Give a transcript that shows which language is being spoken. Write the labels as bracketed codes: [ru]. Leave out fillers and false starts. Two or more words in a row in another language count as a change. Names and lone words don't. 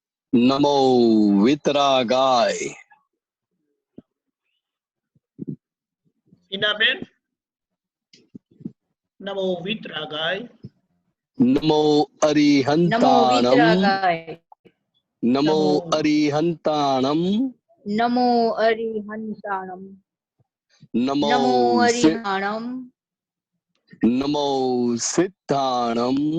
[pra] नमो वितरागाय। હિનાબેન નમો વિતરાગાય नमो अरिहंताणम नमो अरिहंताणम नमो अरिहंताणम नमो नमो अरिहंताणम नमो सिद्धाणम